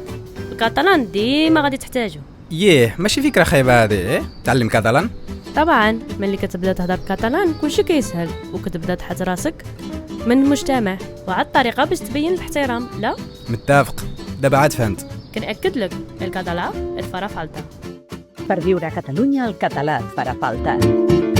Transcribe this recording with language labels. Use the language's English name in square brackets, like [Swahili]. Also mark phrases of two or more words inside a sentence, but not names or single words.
[Arabic] الكاتالان ديما غادي تحتاجو. ماشي فكره خايبه هذه. تعلم كاتالان طبعا ملي كتبدا تهضر بالكاتالان كلشي كيسهل، وكتبدا تحط راسك من المجتمع، وعاد الطريقه باش تبين الاحترام. لا متفق، دابا عاد فهمت. كنأكد لك الكاتالان [Catalan] et farà falta. Per viure a Catalunya, el català et farà falta.